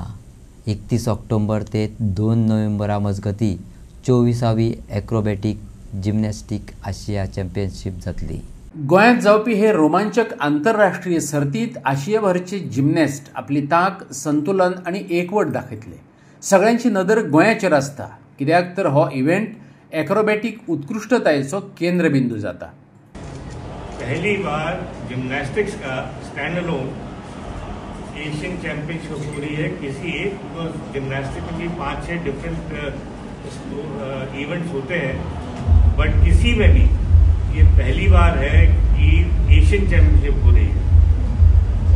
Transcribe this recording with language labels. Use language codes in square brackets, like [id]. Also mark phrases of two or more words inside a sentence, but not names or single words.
[kok] 31 ऑक्टोबर ते 2 नोव्हेंबरा मजगती 24वी ॲक्रोबॅटिक जिमनॅस्टीक आशिया चॅम्पियनशीप जातली. गोंयांत जावपी हे रोमांचक आंतरराष्ट्रीय सर्तीत आशियाभरचे जिमनॅस्ट आपली तांक, संतुलन आनी एकवट दाखयतले. सगळ्यांची नदर गोंयाचेर आसता, कित्याक तर हो इव्हेंट ॲक्रोबॅटिक उत्कृष्टतायेचो केंद्रबिंदू जाता. [hi] पहली बार जिम्नास्टिक्स का [en] stand alone Asian championship [hi] हो रही है किसी एक, बिकॉज जिम्नास्टिक में भी 5-6 [en] different events [hi] होते हैं, बट किसी में भी ये पहली बार है कि [en] Asian championship [hi] हो रही है.